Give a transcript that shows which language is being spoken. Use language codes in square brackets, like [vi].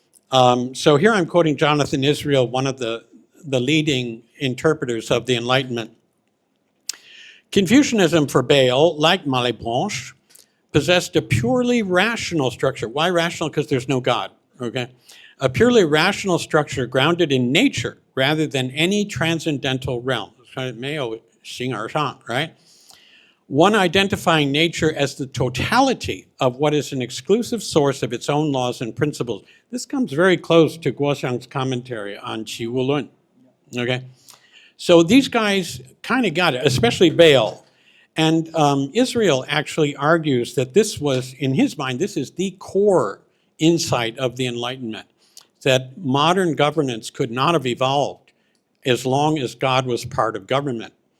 [en] So here I'm quoting Jonathan Israel, one of the leading interpreters of the Enlightenment. Confucianism for Bayle, like Malebranche, possessed a purely rational structure. Why rational? Because there's no God, okay? A purely rational structure grounded in nature rather than any transcendental realm. [zh] 没有形而上, [en] right? One identifying nature as the totality of what is an exclusive source of its own laws and principles. This comes very close to Guoxiang's commentary on Qi Wu Lun, okay? So these guys kind of got it, especially Bayle. And Israel actually argues that this was, in his mind, this is the core insight of the Enlightenment, that modern governance could not have evolved as long as God was part of government.